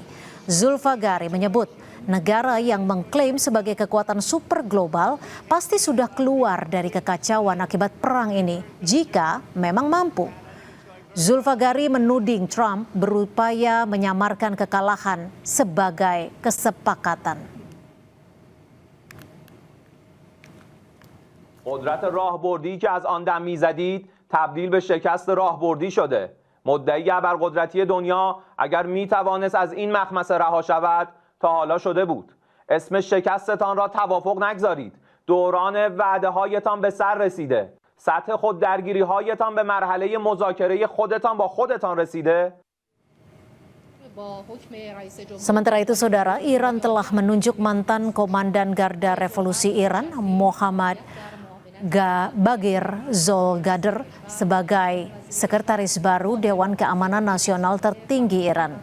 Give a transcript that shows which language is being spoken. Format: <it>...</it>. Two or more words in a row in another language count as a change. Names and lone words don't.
<id>Zulfagari menyebut negara yang mengklaim sebagai kekuatan super global pasti sudah keluar dari kekacauan akibat perang ini jika memang mampu. Zulfagari menuding Trump berupaya menyamarkan kekalahan sebagai kesepakatan.</id> <fa>قدرت راهبردی که از آن دم می‌زدید تبدیل به شکست راهبردی شده. مدعی ابرقدرتی دنیا اگر می‌توانست از این مخمصه رها شود تا حالا شده بود. اسم شکستتان را توافق نگذارید. دوران وعده‌هایتان به سر رسیده. سطح خود درگیری هایتان به مرحله مذاکره خودتان با خودتان رسیده؟</fa> <id>Sementara itu, saudara, Iran telah menunjuk mantan Komandan Garda Revolusi Iran, Mohammad Bagir Zolgadar, sebagai sekretaris baru Dewan Keamanan Nasional tertinggi Iran.</id>